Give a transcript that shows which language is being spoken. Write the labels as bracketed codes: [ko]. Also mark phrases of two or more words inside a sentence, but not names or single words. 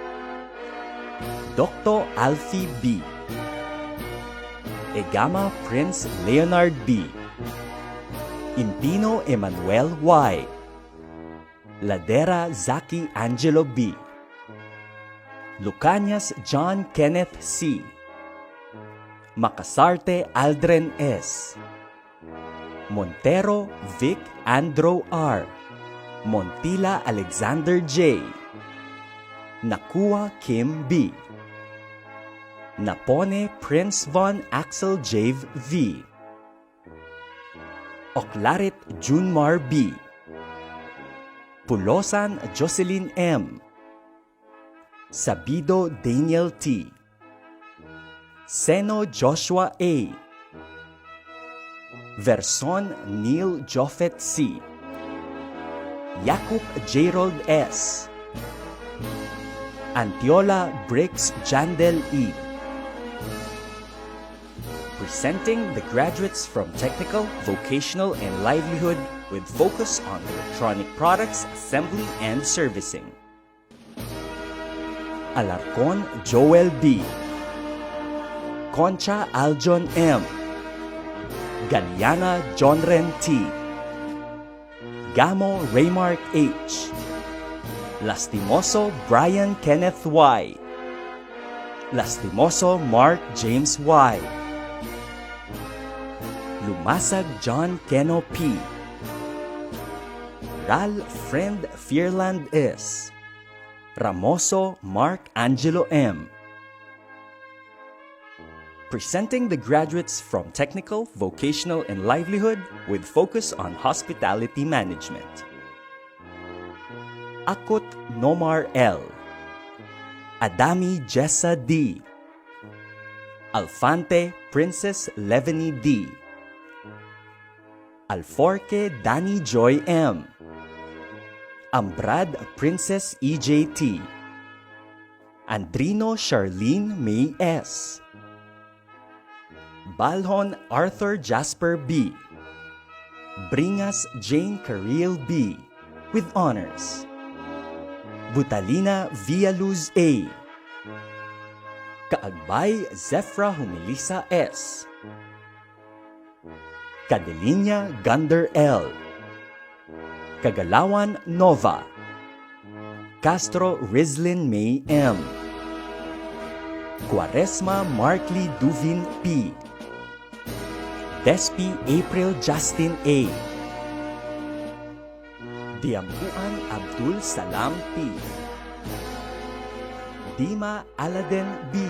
[en] Dr. Alfie B. Egama Prince Leonard B. Impino Emmanuel Y. Ladera Zaki Angelo B. Lucanias John Kenneth C. Makasarte Aldren S. Montero Vic Andro R. Montila Alexander J. Nakua Kim B. Napone Prince Von Axel Jave V. Oklarit Junmar B. Pulosan Jocelyn M. Sabido Daniel T. Seno Joshua A. Verson Neil Joffet C. Yakub Jerold S. Antiola Briggs Jandel E. Presenting the graduates from Technical, Vocational, and Livelihood with focus on electronic products, assembly, and servicing. Alarcon Joel B. Concha Aljon M. Galiana Jonren T. Gamo Raymark H. Lastimoso Brian Kenneth Y. Lastimoso Mark James Y. Lumasag John Keno P. Ral Friend Fearland S. Ramoso Mark Angelo M. Presenting the graduates from Technical, Vocational, and Livelihood with focus on hospitality management. Akot Nomar L. Adami Jessa D. Alfante Princess Levany D. Alforque Danny Joy M. Ambrad Princess EJT. Andrino Charlene May S. Balhon Arthur Jasper B. Bringas Jane Caril B. with honors. Butalina Villaluz A. Kaagbay Zephra Humilisa S. Cadelinia Gunder L. Kagalawan Nova. Castro Rizlin May M. Quaresma Markley Duvin P. Despi April Justin A. Diambuan Abdul Salam P. Dima Aladen B.